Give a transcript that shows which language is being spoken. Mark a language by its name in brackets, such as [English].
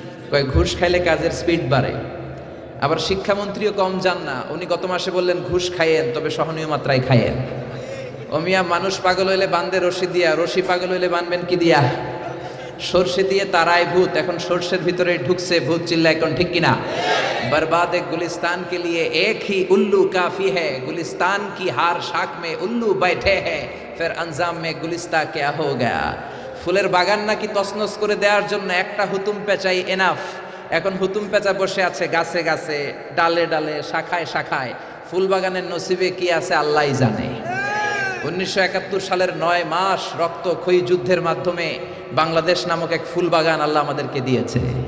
[Bangla] কয় ঘুষ খাইলে কাজের স্পিড বাড়ে। আবার শিক্ষামন্ত্রীও কম যান না, উনি গত মাসে বললেন ঘুষ খাইয়েন, তবে সহনীয় মাত্রায় খাইয়েন। ও মিয়া, মানুষ পাগল হইলে বান্ধে রশি দিয়া, রশি পাগল হইলে বানবেন কি দিয়া? সর্ষে দিয়ে তারায় ভূত, এখন সর্ষের ভিতরে ঢুকছে ভূত। চিল্লা এখন, ঠিক কিনা? [Hindi] बर्बाद गुलिस्तान के लिए एक ही उल्लू काफी है, गुलिस्तान की हार शाख में उल्लू बैठे हैं, फिर अंजाम में गुलिस्ता क्या हो गया। [Bangla] ফুলের বাগান নাকি তছনছ করে দেওয়ার জন্য একটা হুতুম পেঁচাই এনাফ। এখন হুতুম পেঁচা বসে আছে গাছে গাছে, ডালে ডালে, শাখায় শাখায়। ফুল বাগানের নসিবে কি আছে আল্লাহই জানে। 1971 সালের 9 মাস রক্তক্ষয়ী যুদ্ধের মাধ্যমে বাংলাদেশ নামক এক ফুল বাগান আল্লাহ আমাদেরকে দিয়েছে।